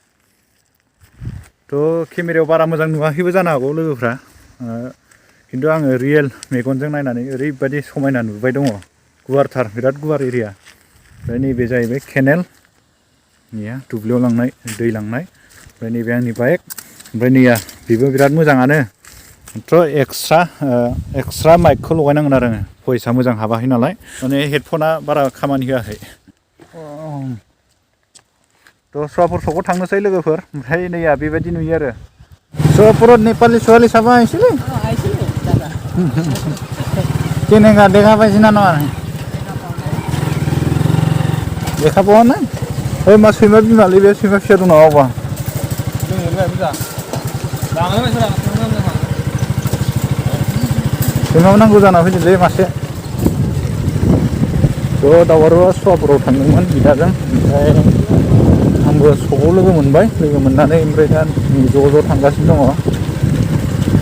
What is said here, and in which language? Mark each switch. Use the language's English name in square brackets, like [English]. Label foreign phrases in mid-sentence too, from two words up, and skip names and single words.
[Bodo] थ' केमेरायाव बारा मोजां नुवाखैबो जानो हागौ लोगोफ्रा खिन्थु आङो रियेल मेगनजों नायनानै ओरैबायदि समायना नुबाय दङ गुवारथार बिराद गुवार एरिया ओमफ्राय नैबे जाहैबाय केनेल नैया दुब्लियाव लांनाय दै लांनाय ओमफ्राय नैबे आंनि बाइक ओमफ्राय नैया बेबो बिराद मोजाङानो थ' एक्सट्रा माइकखौ लगायनांगोन आरो आङो भइसआ मोजां हाबाखै नालाय माने हेडफना बारा खामानि होआखै थ' सुवापुर सकआव थांनोसै लोगोफोर ओमफ्राय नैया बेबायदि नुयो आरो सुवापुराव नेपाली [Assamese] ছোৱালী চাব আহিছিলে কেনেকুৱা দেখা পাইছিনা নহয় দেখা পোৱা নাই [Bodo] ओइ मा सैमा बिमालै बे सैमा फिसा दं नामा सैमा नांगौ जाना फैदोंलै मासे थ' दावरावआ सुवापुराव थांदोंमोन बिदाजों ओमफ्राय आंबो सकआव लोगो मोनबाय लोगो मोननानै ओमफ्राय दा ज' ज' थांगासिनो दङ